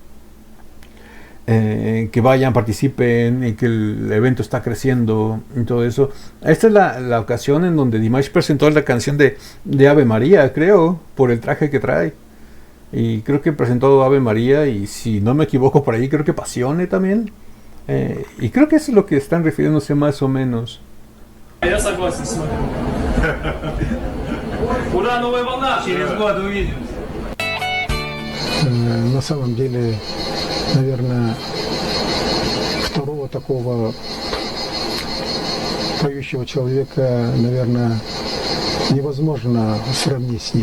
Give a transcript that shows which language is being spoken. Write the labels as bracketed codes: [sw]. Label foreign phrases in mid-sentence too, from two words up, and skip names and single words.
[es] Que vayan, participen, y que el evento está creciendo y todo eso. Esta es la ocasión en donde Dimash presentó la canción de Ave María, creo, por el traje que trae. Y creo que presentó Ave María, y si no me equivoco por ahí, creo que Pasione también. Y creo que eso es lo que están refiriéndose más o menos. [ru] Я согласен с вами. Ура, новая волна! Через год увидимся. На самом деле, наверное, второго такого поющего человека, наверное, невозможно сравнить с ним.